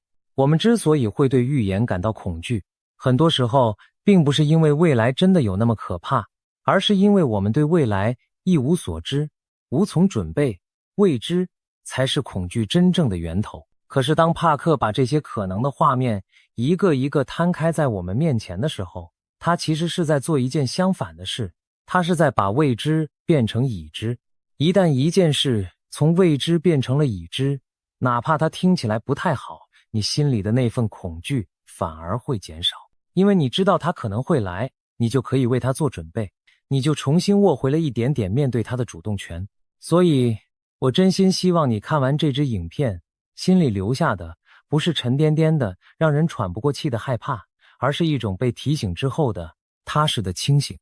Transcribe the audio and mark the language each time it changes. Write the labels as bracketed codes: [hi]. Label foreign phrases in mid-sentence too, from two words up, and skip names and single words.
[zh] 我們之所以會對預言感到恐懼，很多時候並不是因為未來真的有那麼可怕，而是因為我們對未來一無所知，無從準備，未知才是恐懼真正的源頭。可是當帕克把這些可能的畫面一個一個攤開在我們面前的時候，他其實是在做一件相反的事，他是在把未知變成已知。一旦一件事從未知變成了已知，哪怕它听起来不太好，你心裡的那份恐懼反而會減少，因為你知道它可能會來，你就可以為它做準備，你就重新握回了一點點面對它的主動權。所以我真心希望你看完這支影片，心裡留下的不是沉甸甸的讓人喘不過氣的害怕，而是一種被提醒之後的踏實的清醒。